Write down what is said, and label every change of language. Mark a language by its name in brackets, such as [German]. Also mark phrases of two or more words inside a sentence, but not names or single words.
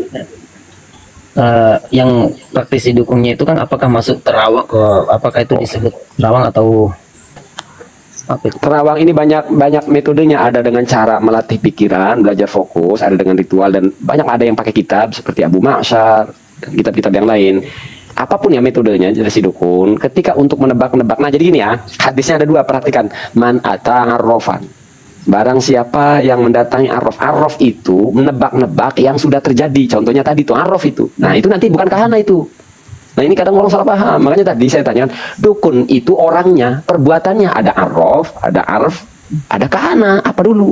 [Indonesian] Yang praktisi dukungnya itu kan apakah masuk terawang, apakah itu disebut terawang atau apa itu? Terawang ini banyak metodenya. Ada dengan cara melatih pikiran, belajar fokus, ada dengan ritual, dan banyak ada yang pakai kitab seperti Abu Ma'syar dan kitab-kitab yang lain. Apapun ya metodenya dari si dukun ketika untuk menebak-nebak. Nah jadi gini ya, hadisnya ada 2, perhatikan. [Arabic] Man ata arrofan, [Indonesian] barang siapa yang mendatangi arrof. Arrof itu menebak-nebak yang sudah terjadi. Contohnya tadi tuh arrof itu. Nah itu nanti bukan kahana itu. Nah ini kadang orang salah paham. Makanya tadi saya tanyakan, dukun itu orangnya, perbuatannya ada arrof, ada arf, ada kahana, apa dulu?